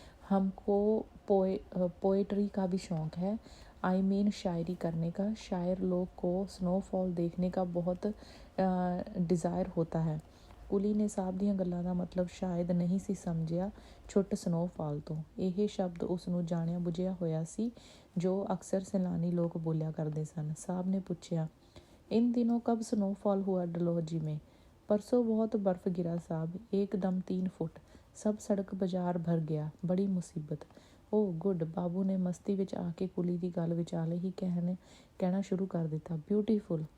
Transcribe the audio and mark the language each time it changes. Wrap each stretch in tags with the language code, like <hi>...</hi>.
<hi>हमको पोएट्री का भी शौक़ है।</hi> <en>I mean</en> <hi>शायरी करने का। शायर लोग को स्नोफॉल देखने का बहुत डिज़ायर होता है।</hi> <pa>ਕੁਲੀ ਨੇ ਸਾਹਿਬ ਦੀਆਂ ਗੱਲਾਂ ਦਾ ਮਤਲਬ ਸ਼ਾਇਦ ਨਹੀਂ ਸੀ ਸਮਝਿਆ, ਛੁੱਟ ਸਨੋਫਾਲ ਤੋਂ। ਇਹ ਸ਼ਬਦ ਉਸ ਨੂੰ ਜਾਣਿਆ ਬੁਝਿਆ ਹੋਇਆ ਸੀ, ਜੋ ਅਕਸਰ ਸੈਲਾਨੀ ਲੋਕ ਬੋਲਿਆ ਕਰਦੇ ਸਨ। ਸਾਹਿਬ ਨੇ ਪੁੱਛਿਆ,</pa> <hi>इन दिनों कब स्नोफॉल हुआ डलहौजी में? परसों बहुत बर्फ़ गिरा साहब, एकदम 3 फुट। सब सड़क बाज़ार भर गया, बड़ी मुसीबत। Oh good.</hi> <pa>ਬਾਬੂ ਨੇ ਮਸਤੀ ਵਿੱਚ ਆ ਕੇ ਕੁਲੀ ਦੀ ਗੱਲ ਵਿਚਾਲੇ ਹੀ ਕਹਿਣਾ ਸ਼ੁਰੂ ਕਰ ਦਿੱਤਾ। ਬਿਊਟੀਫੁਲ।</pa>